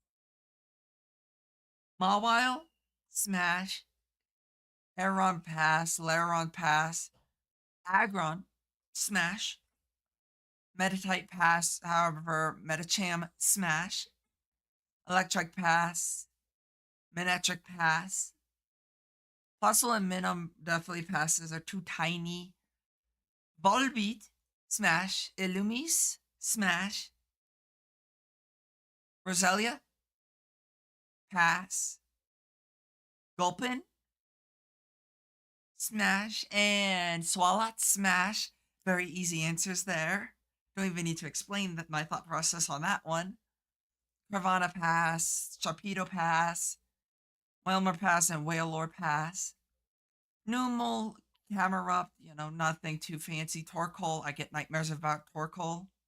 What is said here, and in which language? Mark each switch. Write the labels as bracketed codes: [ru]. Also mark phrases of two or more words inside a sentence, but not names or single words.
[en] Mawile, smash. Aeron, pass. Laron, pass. Aggron, smash. Meditite, pass. However, Medicham, smash. Electric, pass. Manectric, pass. Fossil and Minim definitely passes. They're too tiny. Volbeat, smash. Illumise, smash. Roselia, pass. Gulpin, smash. And Swalot, smash. Very easy answers there. Don't even need to explain my thought process on that one. Carvana, pass. Sharpedo, pass. Whalmer, pass. And Wailord, pass. Numel, Camerupt, nothing too fancy. Torkoal, I get nightmares about Torkoal.